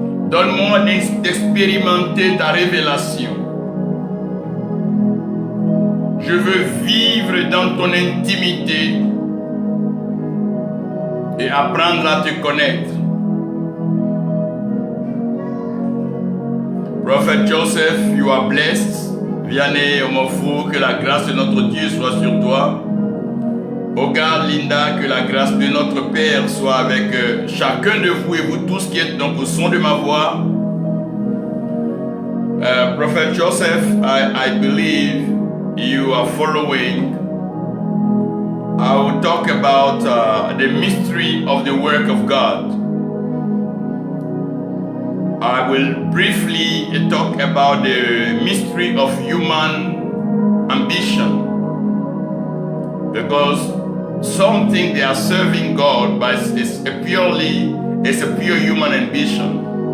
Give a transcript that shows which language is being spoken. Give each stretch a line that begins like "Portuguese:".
French: Donne-moi d'expérimenter ta révélation. Je veux vivre dans ton intimité et apprendre à te connaître.
English: Prophet Joseph, you are blessed.
French: Vianney Omofo, que la grâce de notre Dieu soit sur toi. Ogar Linda, que la grâce de notre Père soit avec chacun de vous et vous tous qui êtes donc au son de ma voix.
English: Prophet Joseph, I believe you are following. I will talk about the mystery of the work of God. I will briefly talk about the mystery of human ambition, because some think they are serving God, but it's a pure human ambition.